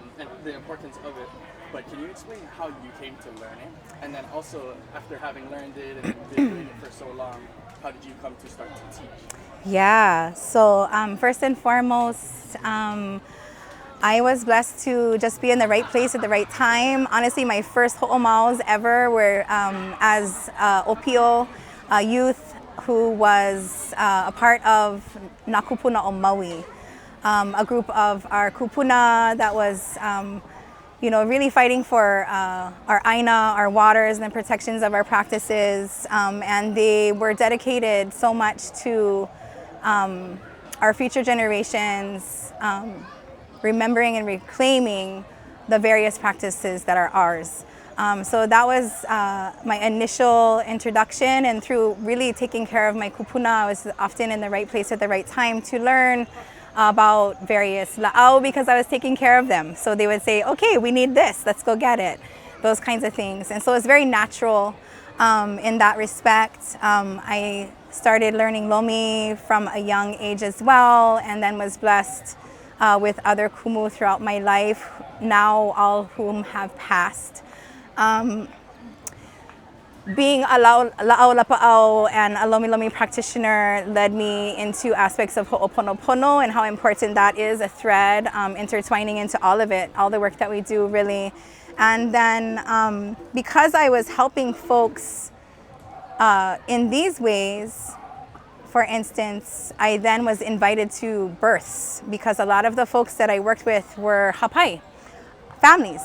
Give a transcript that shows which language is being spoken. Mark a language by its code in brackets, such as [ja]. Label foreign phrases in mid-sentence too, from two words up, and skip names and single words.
[en] and the importance of it. But can you explain how you came to learn it? And then also, after having learned it and been doing it for so long, how did you come to start to teach? Yeah, so first and foremost, I was blessed to just be in the right place at the right time. Honestly, my first hoʻomaus ever were as Opio, a youth who was a part of Nā Kupuna o Maui, a group of our kupuna that was really fighting for our aina, our waters, and the protections of our practices. And they were dedicated so much to our future generations, remembering and reclaiming the various practices that are ours. So that was my initial introduction, and through really taking care of my kupuna, I was often in the right place at the right time to learn about various lāʻau because I was taking care of them. So they would say, okay, we need this, let's go get it, those kinds of things. And so it's very natural in that respect. I started learning lomi from a young age as well, and then was blessed with other kumu throughout my life, now all whom have passed. Being a [haw] lāʻau, lapaʻau, [en] and a lomilomi practitioner led me into aspects of hoʻoponopono and how important that is, a thread intertwining into all of it, all the work that we do really. And then because I was helping folks in these ways, for instance, I then was invited to births because a lot of the folks that I worked with were hapai families.